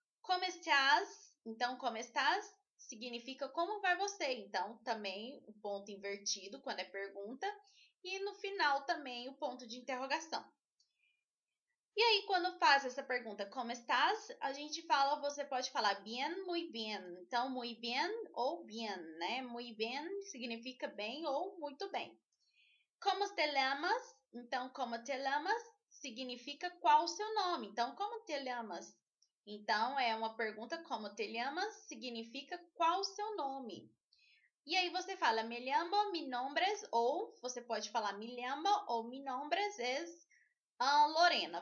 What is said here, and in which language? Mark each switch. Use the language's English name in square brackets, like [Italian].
[Spanish] Como estás? [Portuguese] Então, como estás significa como vai você. Então, também o ponto invertido quando é pergunta. E no final também o ponto de interrogação. E aí, quando faz essa pergunta, como estás? A gente fala, você pode falar [Spanish] bien, muy bien. [Portuguese] Então, [Spanish] muy bien [Portuguese] ou bien, né? [Spanish] Muy bien [Portuguese] significa bem ou muito bem. [Spanish] Como te llamas? [Portuguese] Então, [Spanish] como te llamas [Portuguese] significa qual o seu nome. Então, [Spanish] como te llamas? [Portuguese] Então, é uma pergunta, como te llamas significa qual o seu nome. E aí você fala, [Spanish] me llamo, mi nombres, [Portuguese] ou você pode falar, [Spanish] me llamo ou mi nombres es Lorena.